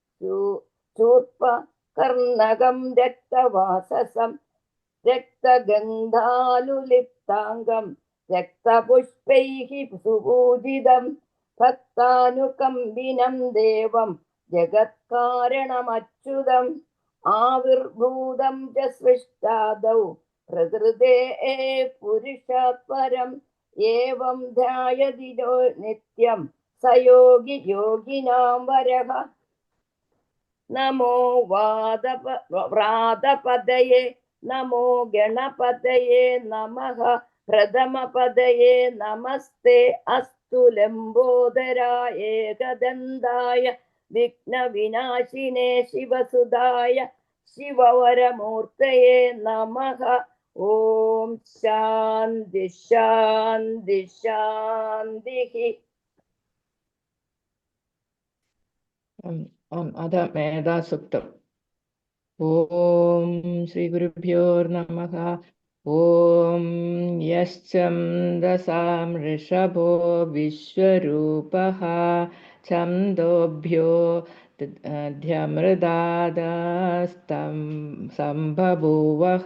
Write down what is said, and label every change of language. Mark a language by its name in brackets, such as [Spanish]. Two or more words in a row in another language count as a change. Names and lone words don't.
[Sanskrit] चूर्पकर्णकं रक्तवाससं रक्तगन्धानुलिप्ताङ्गं रक्तपुष्पैः सुपूजितं भक्तानुकम्बिनं देवं जगत्कारणमच्युतम् आविर्भूतं च सृष्टादौ प्रकृते पुरुषात् परम् एवं ध्यायति यो नित्यं स योगी योगिनां वरः। नमो व्रातपदये नमो गणपतये नमः प्रथमपदये नमस्ते अस्तु नमोस्तु लम्बोदराय एकदन्ताय विघ्नविनाशिने शिवसुताय शिववरमूर्तये नमः. ॐ शान्ति शान्ति शान्ति. अथ मेधासुक्तम्. ॐ श्रीगुरुभ्यो नमः. ॐ यश्चन्दसां ऋषभो विश्वरूपः छन्दोभ्यो ध्यमृदादस्तं सम्बभूवः